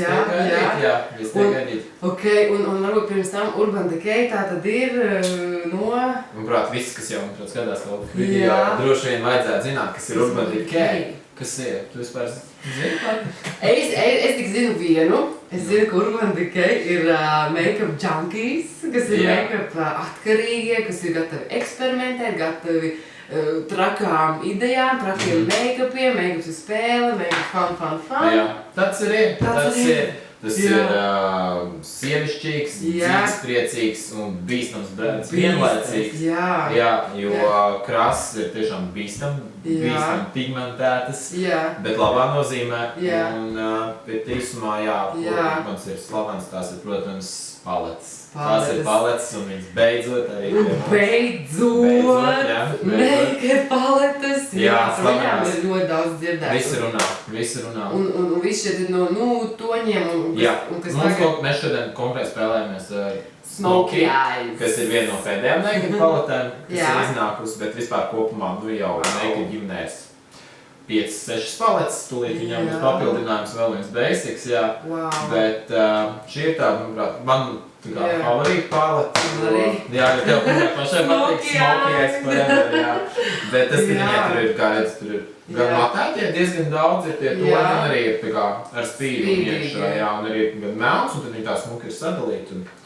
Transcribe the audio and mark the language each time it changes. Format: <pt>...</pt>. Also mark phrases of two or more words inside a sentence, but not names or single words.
<lv>tiek gaidīt. Ok, un varbūt pirms tam Urban Decay tā tad ir no... Manuprāt, viss, kas jau skatās to video, droši vien vajadzētu zināt, kas ir Urban Decay. Kas ir? Tu vispār zini kādu? Es tik zinu vienu. Es zinu, ka Urban Decay ir</lv> <en>make-up junkies,</en> <lv>kas ir make-up atkarīgie, kas ir gatavi eksperimentēt, gatavi trakām idejām, trakiem make-upiem, make-ups ir spēle,</lv> <en>make-up fun.</en> <lv>Jā, tas ir sievišķīgs, dzīves priecīgs un bīstams bērns vienlaicīgs. Jā, jo krāsas ir tiešām bīstam pigmentētas, bet labā nozīmē. Un bet īsumā, mans ir slavens, tās ir, protams, paletes. Tās ir paletes un viņas beidzot arī. Beidzot! Make-up paletes! Jā, slavenās. Ir ļoti daudz dzirdēts. Visi runā. Un viss šeit ir no toņiem. Mēs šodien konkrēti spēlējamies ar Smoky Eyes, kas ir viena no pēdējām make-up paletēm, kas ir iznākusi, bet vispār kopumā jau make-up ģimnēs 5-6 paletes, tūlīt viņām būs papildinājums vēl viens basics, bet šī ir tāda, manuprāt, man favorīta palete. Jā, jo tev pašai patīk Smoky Eyes forever, bet tas, ka viņai tur ir, kā redz, tur ir gan matētie diezgan daudz ir tie toņi, un arī ir ar spīdu iekšā, un arī gan melns, un tad viņi tā smuki ir sadalīti.</lv>